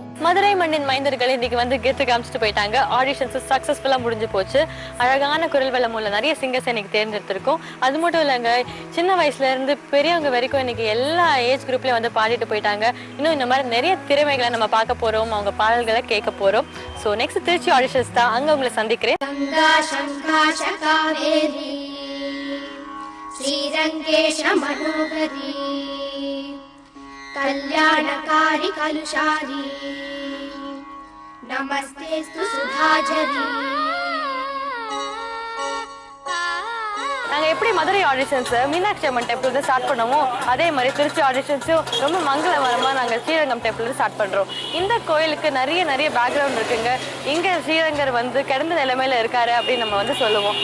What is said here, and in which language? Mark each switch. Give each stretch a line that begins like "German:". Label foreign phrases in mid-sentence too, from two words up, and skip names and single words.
Tamil: மதுரை மண்ணின் மைந்தர்கள் இன்னைக்கு வந்து கெத்து காமிச்சிட்டு போயிட்டாங்க.
English: auditions successfully
Tamil: முடிஞ்சு போச்சு. அழகான குரல் வளம் உள்ள நிறைய சிங்கர்ஸ் இன்னைக்கு தேர்ந்தெடுத்திருக்கோம். அது மட்டும் இல்லைங்க, சின்ன வயசுல இருந்து பெரியவங்க வரைக்கும் இன்னைக்கு எல்லா
English: age group
Tamil: வந்து பாடிட்டு போயிட்டாங்க. இன்னும் இந்த மாதிரி நிறைய திறமைகளை நம்ம பார்க்க போறோம், அவங்க பாடல்களை கேட்க போறோம்.
English: so next
Tamil: திருச்சி ஆடிஷன்ஸ் தான், அங்க உங்களை சந்திக்கிறேன்.
Sanskrit: श्रीरङ्गेश मनोहरी कल्याणकारी कलुषारी नमस्तेस्तु सुधाजरी.
Tamil: நாங்க எப்படி மதுரை ஆடிஷன்ஸ் மீனாட்சி அம்மன் டெம்பிள் வந்து ஸ்டார்ட் பண்ணோமோ அதே மாதிரி திருச்சி ஆடிஷன்ஸும் ரொம்ப மங்களகரமா நாங்க ஸ்ரீரங்கம் டெம்பிள் ஸ்டார்ட் பண்றோம். இந்த கோயிலுக்கு நிறைய பேக்ரவுண்ட் இருக்குங்க. இங்க ஸ்ரீரங்கர் வந்து கிடந்த நிலைமையில இருக்காரு அப்படின்னு நம்ம வந்து சொல்லுவோம்.